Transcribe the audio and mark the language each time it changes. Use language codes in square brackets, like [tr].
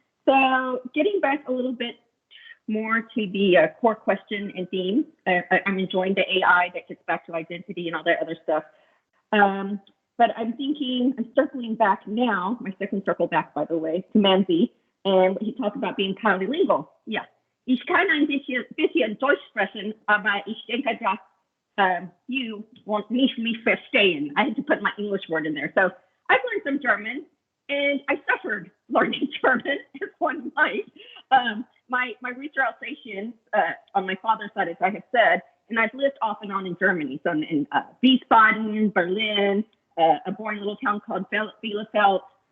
[en] So getting back a little bit more to the core question and theme, I'm enjoying the AI that gets back to identity and all that other stuff. But I'm thinking, I'm circling back now, my second circle back, by the way, to Manzi, and he talked about being polylingual. Yeah. [de] Ich kann ein bisschen Deutsch sprechen, aber ich denke, dass [en] you won't [de] mich verstehen. [en] I had to put my English word in there. So I've learned some German, and I suffered learning German, as one might. My Roots are Alsatian on my father's side, as I have said, and I've lived off and on in Germany. So in Wiesbaden, Berlin, a boring little town called Bielefeld.